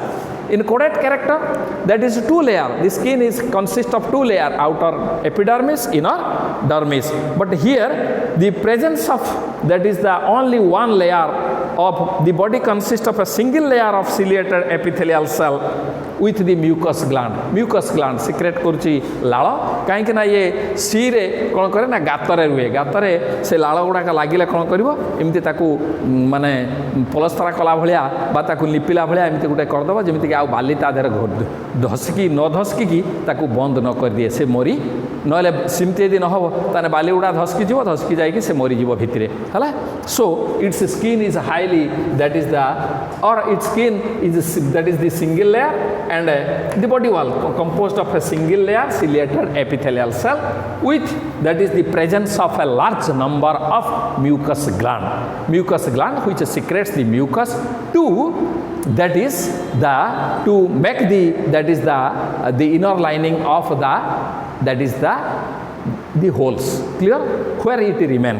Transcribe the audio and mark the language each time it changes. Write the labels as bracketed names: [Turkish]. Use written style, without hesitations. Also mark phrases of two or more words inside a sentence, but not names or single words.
[English] In caudate character, that is two layer. The skin consists of two layer, outer epidermis, inner dermis. But here, the presence of that is the only one layer of the body consists of a single layer of ciliated epithelial cell with the mucous gland. Mucous gland secrete [Odia] କରୁଛି ଲାଳ କାହିଁକି ନା ଇଏ ସିରେ କ'ଣ କରେ ନା ଗାତରେ ରୁହେ ଗାତରେ ସେ ଲାଳ ଗୁଡ଼ାକ ଲାଗିଲେ କ'ଣ କରିବ ଏମିତି ତାକୁ ମାନେ ପଲସ୍ତରା କଲା ଭଳିଆ ବା ତାକୁ ଲିପିଲା ଭଳିଆ ଏମିତି ଗୋଟେ କରିଦେବ ଯେମିତିକି ଆଉ ବାଲି ତା ଦେହରେ ଧସିକି ନ ଧସକିକି ତାକୁ ବନ୍ଦ ନ କରିଦିଏ ସେ ମରି ନହେଲେ ସେମିତି ଯଦି ନ ହେବ ତାହେଲେ ବାଲି ଗୁଡ଼ା ଧସକି ଯାଇକି ସେ ମରିଯିବ ଭିତରେ ହେଲା [English] so its skin is highly that is its skin is that is the single layer and the body wall composed of a single layer ciliated epithelial cell with that is the presence of a large number of mucous gland which secretes the mucus to that is to make the inner lining of the holes clear where it remains.